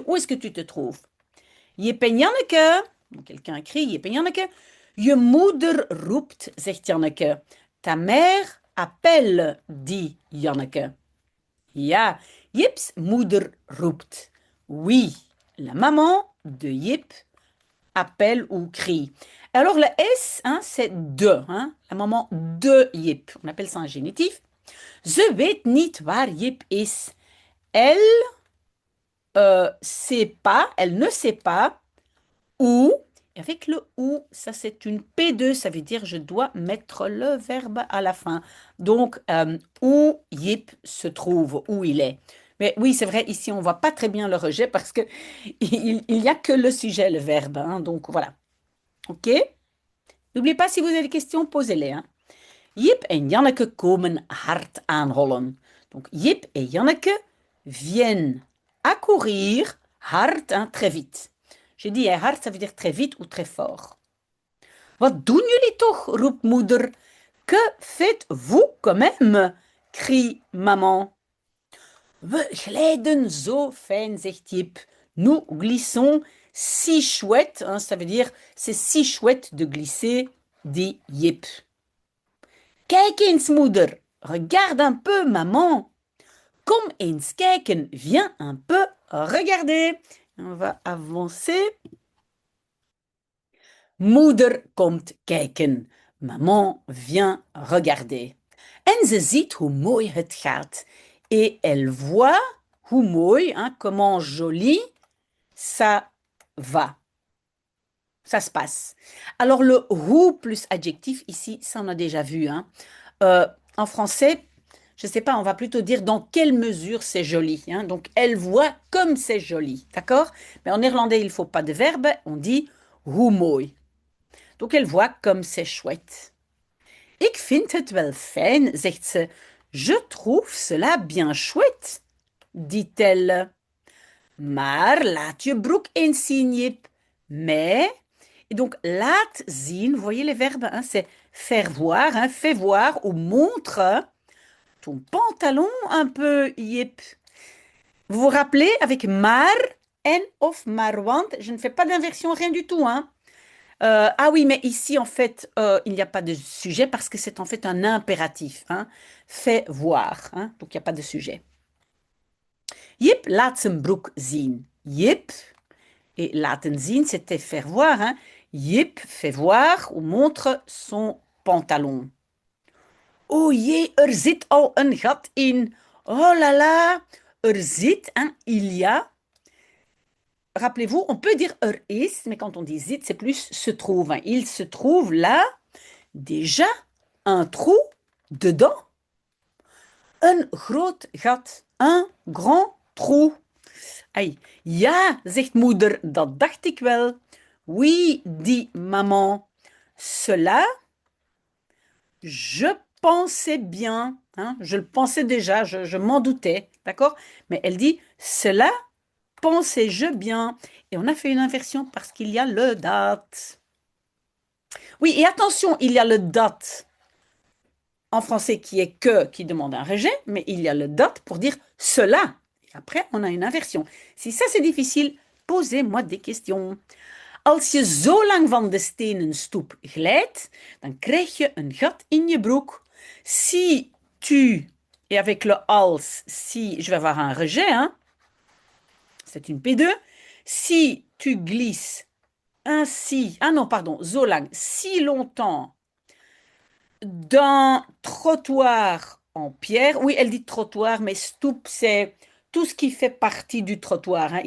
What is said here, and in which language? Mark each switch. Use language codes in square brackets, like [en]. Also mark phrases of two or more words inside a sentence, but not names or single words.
[fr] Où est-ce que tu te trouves? [nl] Jip en Janneke, [fr] donc quelqu'un crie [nl] Jip en Janneke, je moeder roept, zegt Janneke. [fr] Ta mère appelle, dit Janneke. [nl] Ja, Jips moeder roept. [fr] Oui, la maman de Jip appelle ou crie. Alors le S, hein, c'est de, hein, un moment de Jip. On appelle ça un génitif. [nl] Ze weet niet waar Jip is. [fr] Elle sait pas, elle ne sait pas où. Et avec le où, ça c'est une P2, ça veut dire je dois mettre le verbe à la fin. Donc, où Yip se trouve, où il est. Mais oui, c'est vrai, ici on voit pas très bien le rejet parce que il y a que le sujet, le verbe, hein, donc voilà. OK? N'oubliez pas, si vous avez des questions, posez-les, hein. [nl] Jip en Janneke komen hard aanhollen. [fr] Donc, Jip et Janneke viennent accourir hard, hein, très vite. J'ai dit hard, ça veut dire très vite ou très fort. [nl] Wat doen jullie toch, roept moeder. [fr] Que faites-vous quand même? Crie maman. [nl] We glijden zo fijn, zegt Jip. [fr] Nous glissons si chouette, hein, ça veut dire c'est si chouette de glisser, dit Jip. [nl] Kijk eens, moeder. [fr] Regarde un peu, maman. [nl] Kom eens kijken. [fr] Viens un peu regarder. On va avancer. [nl] Moeder komt kijken. [fr] Maman vient regarder. [nl] En ze ziet hoe mooi het gaat. [fr] Et elle voit [nl] hoe mooi, [fr] hein, comment joli, ça va. Ça se passe. Alors le who plus adjectif ici, ça on a déjà vu, hein. En français, je ne sais pas, on va plutôt dire dans quelle mesure c'est joli, hein. Donc elle voit comme c'est joli, d'accord? Mais en néerlandais, il ne faut pas de verbe, on dit [nl] hoe mooi. [fr] Donc elle voit comme c'est chouette. [nl] Ik vind het wel fijn, zegt ze. [fr] Je trouve cela bien chouette, dit-elle. [nl] Maar laat je broek eens zien, Jip. [fr] Mais, et donc [nl] laat zien, [fr] vous voyez les verbes, hein, c'est faire voir, hein, fais voir ou montre ton pantalon un peu, Jip. Vous vous rappelez avec maar en [nl] of maar want, [fr] je ne fais pas d'inversion, rien du tout, hein. Ah oui, mais ici, en fait, il n'y a pas de sujet parce que c'est en fait un impératif, hein. Fais voir, hein. Donc, il n'y a pas de sujet. [nl] Jip laat zijn broek zien. [fr] Jip, et [nl] laten zien, [fr] c'était faire voir, hein. Jip fait voir ou montre son pantalon. [nl] Oh jee, er zit al een gat in. [fr] Oh là là, [nl] er zit, [fr] hein, il y a. Rappelez-vous, on peut dire [nl] er is, [fr] mais quand on dit zit, c'est plus se trouve, hein. Il se trouve là, déjà, un trou dedans. [nl] Een groot gat, [fr] un grand trou. Ai, [nl] ja, zegt moeder, dat dacht ik wel. [fr] Oui, dit maman. Cela, je pensais bien, hein, je le pensais déjà, je m'en doutais, d'accord? Mais elle dit, cela, pensais-je bien. Et on a fait une inversion parce qu'il y a le date. Oui, et attention, il y a le date en français qui est que, qui demande un rejet, mais il y a le date pour dire cela. Et après, on a une inversion. Si ça c'est difficile, posez-moi des questions. [nl] Als je zo lang van de stenen stoep glijdt, dan krijg je een gat in je broek. [fr] Si tu, et avec le als, si, je vais avoir un rejet, hein, c'est une P2. Si tu glisses ainsi, ah non, pardon, [nl] zo lang, [fr] si longtemps d'un trottoir en pierre, oui, elle dit trottoir, mais stoep, c'est tout ce qui fait partie du trottoir, hein.